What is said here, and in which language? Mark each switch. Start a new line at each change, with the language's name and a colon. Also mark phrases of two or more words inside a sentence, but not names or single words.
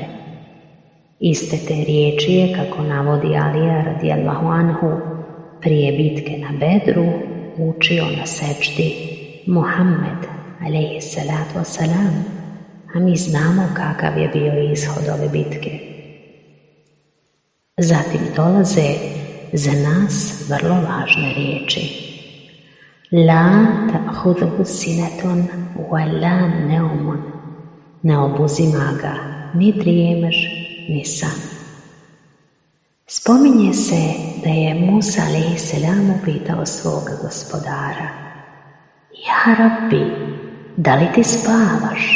Bosnian: Iste te riječi je, kako navodi Alija
Arabic: رضي الله عنه,
Bosnian: prije bitke na Bedru učio na sećdi Muhammed
Arabic: عليه الصلاة والسلام,
Bosnian: a mi znamo kakav je bio ishod ove bitke. Zatim dolaze za nas vrlo važne riječi.
Arabic: لا تأخذه سنة ولا نوم,
Bosnian: ne obuzima ga ni drijemež ni san. Spominje se da je Musa alejhiselam upitao svoga gospodara,
Arabic: يا رب,
Bosnian: da li ti spavaš?